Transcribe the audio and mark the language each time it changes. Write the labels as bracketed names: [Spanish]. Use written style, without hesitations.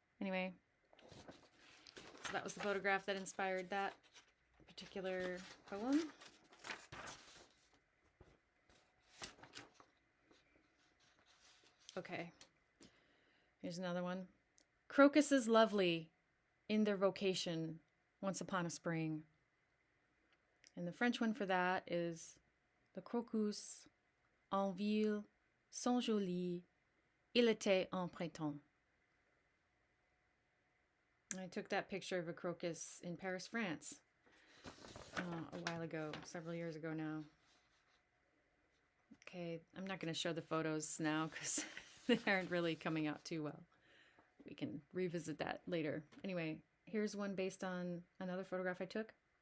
[English] Anyway, so that was the photograph that inspired that particular poem. Okay, here's another one. Crocuses lovely in their vocation, once upon a spring. And the French one for that is the [French] crocus en ville sont jolis, il était en printemps. [English] I took that picture of a crocus in Paris, France, a while ago, several years ago now. Okay, I'm not going to show the photos now because they aren't really coming out too well. We can revisit that later. Anyway, here's one based on another photograph I took.